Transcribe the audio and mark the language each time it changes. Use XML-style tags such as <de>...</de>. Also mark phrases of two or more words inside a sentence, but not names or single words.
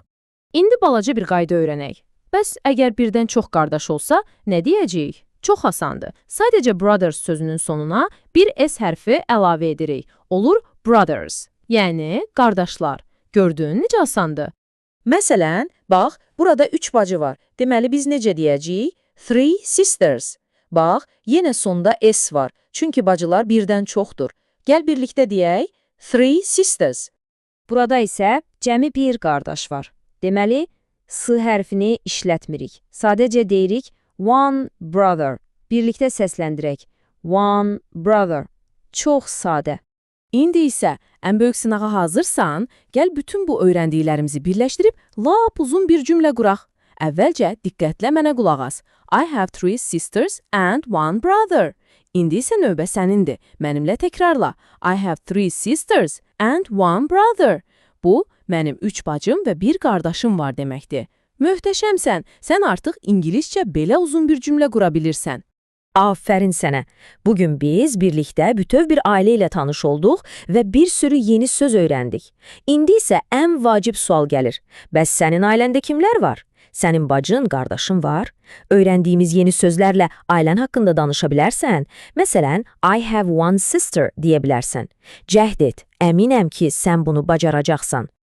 <az>İndi balaca bir qayda öyrənək. Bəs əgər birdən çox qardaş olsa, nə deyəcəyik? Çox asandır. Sadəcə brothers sözünün sonuna bir S hərfi əlavə edirik. Olur brothers. Yəni, qardaşlar. Gördün, necə asandır? Məsələn, bax, burada 3 bacı var. Deməli, biz necə deyəcəyik?</az> <en>Three sisters.</en> <az>Bax, yenə sonda S var. Çünki bacılar birdən çoxdur. Gəl birlikdə deyək.</az> <en>Three sisters.</en> <az>Burada isə cəmi bir qardaş var. Deməli, s hərfini işlətmirik. Sadəcə deyirik</az> <en>one brother.</en> <az>Birlikdə səsləndirək.</az> <en>One brother.</en> <az>Çox sadə. İndi isə ən böyük sınağa hazırsan, gəl bütün bu öyrəndiklərimizi birləşdirib lap uzun bir cümlə quraq. Əvvəlcə diqqətlə mənə qulaq as.</az> <en>I have 3 sisters and 1 brother.</en> <az>İndi isə növbə sənindir. Mənimlə təkrarla.</az> <en>I have 3 sisters and 1 brother.</en> <az>Bu, mənim 3 bacım və 1 qardaşım var deməkdir. Möhtəşəmsən, sən artıq ingiliscə belə uzun bir cümlə qura bilirsən. Aferin sənə. Bugün biz birlikdə bütöv bir ailə ilə tanış olduq və bir sürü yeni söz öyrəndik. İndi isə ən vacib sual gəlir. Bəs sənin ailəndə kimlər var? Sənin bacın, qardaşın var? Öyrəndiyimiz yeni sözlərlə ailən haqqında danışa bilərsən. Məsələn,</az> <en>I have one sister</en> <az>deyə bilərsən. Cəhd et, əminəm ki, sən bunu bacaracaqsan.</az>